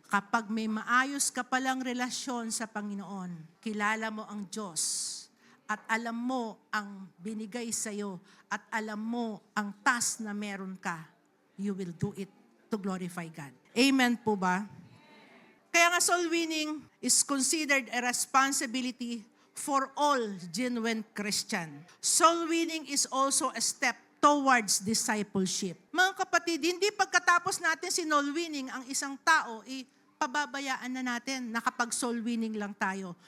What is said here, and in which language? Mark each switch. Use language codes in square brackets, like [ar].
[tl] Kapag may maayos ka palang relasyon sa Panginoon, kilala mo ang Diyos, at alam mo ang binigay sa'yo, at alam mo ang task na meron ka, [en] you will do it to glorify God. [tl] Amen po ba? Kaya nga [en] soul winning is considered a responsibility for all genuine Christian. Soul winning is also a step towards discipleship. [tl] Mga kapatid, hindi pagkatapos natin soul winning ang isang tao, pababayaan na natin, nakapag-soul winning lang tayo.